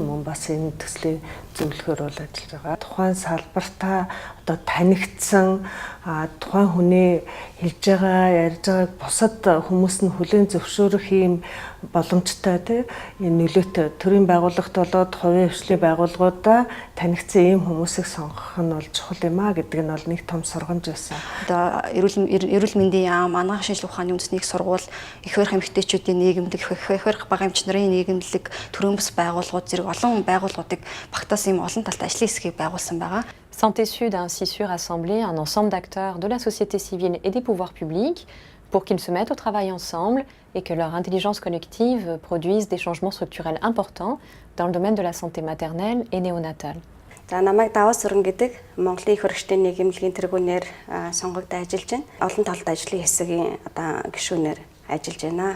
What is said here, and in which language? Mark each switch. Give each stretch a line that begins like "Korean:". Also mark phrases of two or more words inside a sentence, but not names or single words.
Mongolian: Мөн бас энэ төслийн зөвлөхөөр бол ажиллаж байгаа. Тухайн салбартаа одоо танигдсан тухайн хүний хэлж байгаа, ярьж байгааг бусад хүмүүс нь хүлээн зөвшөөрөх ийм боломжтой тийм нөлөөтэй төрийн байгууллагт болоод хувийн хвшлийн байгууллагуудаа танигдсан ийм хүмүүсийг сонгох нь бол чухал юм а гэдэг нь бол нэг том сургамж байсан. Одоо эрүүл мэндийн яам, анагаах шинжилгээ ухааны үндэсний их сургууль, их барих эмэгтэйчүүдийн нийгэмлэг, их барих бага эмчнарын нийгэмлэг, төрийн бас байгууллагууд зэрэг олон байгууллагуудыг багтаасан ийм олон талт ажлын хэсгийг байгуулсан байгаа.
French: Santé Sud a ainsi su rassembler un ensemble d'acteurs de la société civile et des pouvoirs publics pour qu'ils se mettent au travail ensemble et que leur intelligence collective produise des changements structurels importants dans le domaine de la santé maternelle et néonatale.
Mongolian: За намайг Даваа Сүрэн гэдэг Монголын их баригчдын нийгэмлэгийн тэргүүнээр сонгогдож ажиллаж байна. Олон талт ажлын хэсгийн одоо гишүүнээр ажиллаж байна.